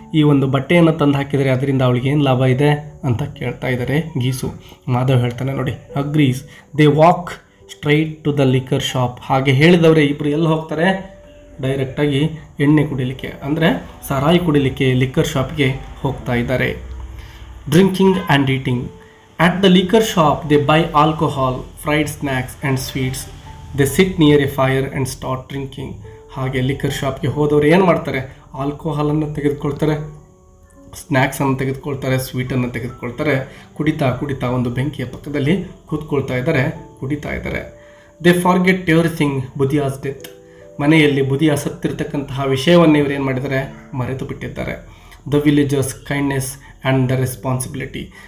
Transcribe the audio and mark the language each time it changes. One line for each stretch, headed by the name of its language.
Kannada: ಈ ಒಂದು ಬಟ್ಟೆಯನ್ನು ತಂದು ಹಾಕಿದರೆ ಅದರಿಂದ ಅವಳಿಗೆ ಏನು ಲಾಭ ಇದೆ ಅಂತ ಕೇಳ್ತಾ ಇದ್ದಾರೆ ಗೀಸು. ಮಾಧವ್ ಹೇಳ್ತಾನೆ ನೋಡಿ,
English: Agrees. They walk straight to the liquor shop.
Kannada: ಹಾಗೆ ಹೇಳಿದವರೇ ಇಬ್ಬರು ಎಲ್ಲಿ ಹೋಗ್ತಾರೆ, ಡೈರೆಕ್ಟಾಗಿ ಎಣ್ಣೆ ಕುಡಿಲಿಕ್ಕೆ ಅಂದರೆ ಸಾರಾಯಿ ಕುಡಿಲಿಕ್ಕೆ ಲಿಕ್ಕರ್ ಶಾಪ್ಗೆ ಹೋಗ್ತಾ ಇದ್ದಾರೆ.
English: Drinking and eating. At the liquor shop, they buy alcohol, fried snacks and sweets. They sit near a fire and start drinking.
Kannada: ಹಾಗೆ ಲಿಕ್ಕರ್ ಶಾಪ್ಗೆ ಹೋದವರು ಏನು ಮಾಡ್ತಾರೆ, ಆಲ್ಕೋಹಾಲನ್ನು ತೆಗೆದುಕೊಳ್ತಾರೆ, ಸ್ನ್ಯಾಕ್ಸನ್ನು ತೆಗೆದುಕೊಳ್ತಾರೆ, ಸ್ವೀಟನ್ನು ತೆಗೆದುಕೊಳ್ತಾರೆ. ಕುಡಿತಾ ಕುಡಿತಾ ಒಂದು ಬೆಂಕಿಯ ಪಕ್ಕದಲ್ಲಿ ಕೂತ್ಕೊಳ್ತಾ ಇದ್ದಾರೆ, ಕುಡಿತಾ ಇದ್ದಾರೆ.
English: They forget everything Budhia's death.
Kannada: ಮನೆಯಲ್ಲಿ ಬುದಿಯ ಸತ್ತಿರ್ತಕ್ಕಂತಹ ವಿಷಯವನ್ನು ಇವರು ಏನು ಮಾಡಿದ್ದಾರೆ, ಮರೆತು ಬಿಟ್ಟಿದ್ದಾರೆ.
English: The villagers kindness and the responsibility.